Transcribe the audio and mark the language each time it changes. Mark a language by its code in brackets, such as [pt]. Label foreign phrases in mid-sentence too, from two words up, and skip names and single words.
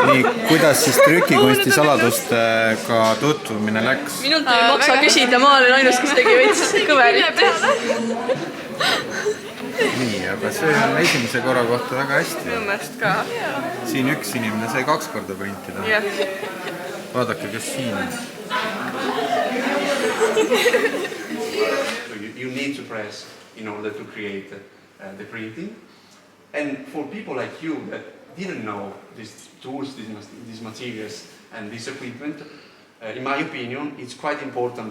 [et] Nii, kuidas siis trükikunsti saladustega tutvumine läks? Minult ei maksa küsida, ma olen ainus, kes tegi veits kõverit. Nii, aga see on esimese korra kohta väga hästi. Minu meelest ka. Siin üks inimene sai 2 korda printida. Vaadake, kes siin on. [en] You need to press in order to create the printing. And for people like you that didn't know these tools, these materials and this equipment, in my opinion, it's quite important.